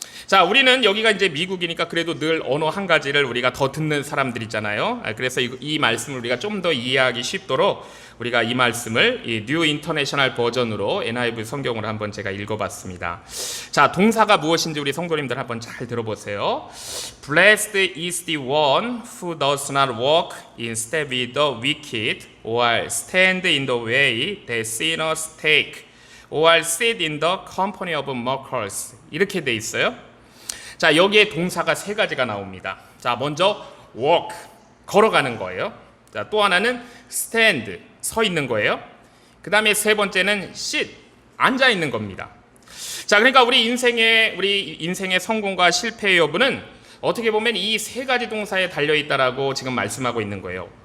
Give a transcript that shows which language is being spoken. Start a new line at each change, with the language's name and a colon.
Korean: 자, 우리는 여기가 이제 미국이니까 그래도 늘 언어 한 가지를 우리가 더 듣는 사람들 있잖아요. 그래서 이 말씀을 우리가 좀 더 이해하기 쉽도록 우리가 이 말씀을 이 뉴 인터내셔널 버전으로 NIV 성경으로 한번 제가 읽어봤습니다. 자, 동사가 무엇인지 우리 성도님들 한번 잘 들어보세요.
English: Blessed is the one who does not walk in step with the wicked, or stand in the way that sinners take, or sit in the company of mockers.
Korean: 이렇게 돼 있어요. 자, 여기에 동사가 세 가지가 나옵니다. 자, 먼저 walk, 걸어가는 거예요. 자, 또 하나는 stand, 서 있는 거예요. 그 다음에 세 번째는 sit, 앉아 있는 겁니다. 자, 그러니까 우리 인생의 성공과 실패의 여부는 어떻게 보면 이 세 가지 동사에 달려 있다라고 지금 말씀하고 있는 거예요.